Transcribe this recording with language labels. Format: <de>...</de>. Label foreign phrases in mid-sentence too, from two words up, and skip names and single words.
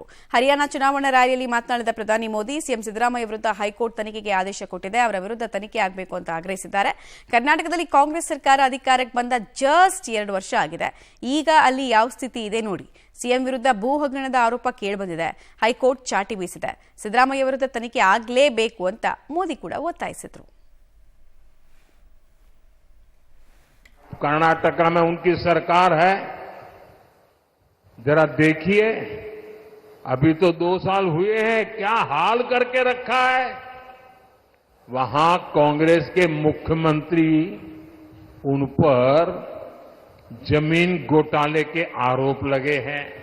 <kn>ಹರಿಯಾಣ ಚುನಾವಣಾ ರ್ಯಾಲಿಯಲ್ಲಿ ಮಾತನಾಡಿದ ಪ್ರಧಾನಿ ಮೋದಿ ಸಿಎಂ ಸಿದ್ದರಾಮಯ್ಯ ವಿರುದ್ಧ ಹೈಕೋರ್ಟ್ ತನಿಖೆಗೆ ಆದೇಶ ಕೊಟ್ಟಿದೆ, ಅವರ ವಿರುದ್ಧ ತನಿಖೆ ಆಗಬೇಕು ಅಂತ ಆಗ್ರಹಿಸಿದ್ದಾರೆ. ಕರ್ನಾಟಕದಲ್ಲಿ ಕಾಂಗ್ರೆಸ್ ಸರ್ಕಾರ ಅಧಿಕಾರಕ್ಕೆ ಬಂದ ಜಸ್ಟ್ 2 ವರ್ಷ ಆಗಿದೆ. ಈಗ ಅಲ್ಲಿ ಯಾವ ಸ್ಥಿತಿ ಇದೆ ನೋಡಿ. ಸಿಎಂ ವಿರುದ್ಧ ಭೂ ಹಗರಣದ ಆರೋಪ ಕೇಳಿಬಂದಿದೆ, ಹೈಕೋರ್ಟ್ ಚಾಟಿ ಬೀಸಿದೆ. ಸಿದ್ದರಾಮಯ್ಯ ವಿರುದ್ಧ ತನಿಖೆ ಆಗಲೇಬೇಕು ಅಂತ ಮೋದಿ ಕೂಡ ಒತ್ತಾಯಿಸಿದ್ರು.</kn> <hi>कर्नाटक में उनकी सरकार है, जरा देखिए, अभी तो 2 साल हुए हैं, क्या हाल करके रखा है। वहां कांग्रेस के मुख्यमंत्री उन पर जमीन घोटाले के आरोप लगे हैं।</hi>